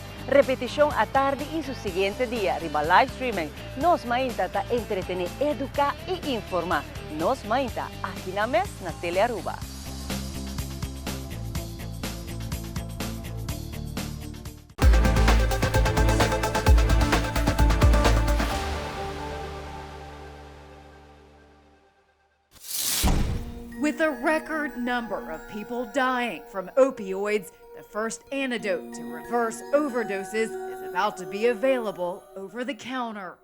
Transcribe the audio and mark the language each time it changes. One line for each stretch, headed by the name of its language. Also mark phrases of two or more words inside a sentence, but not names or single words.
Papiamento: Repetición a tarde y su siguiente día, riba
English: live streaming.
Papiamento: Nos Mainta ta entretener, educar y informar. Nos Mainta, aquí na mes, na Telearuba.
English: With a record number of people dying from opioids, the first antidote to reverse overdoses is about to be available over the counter.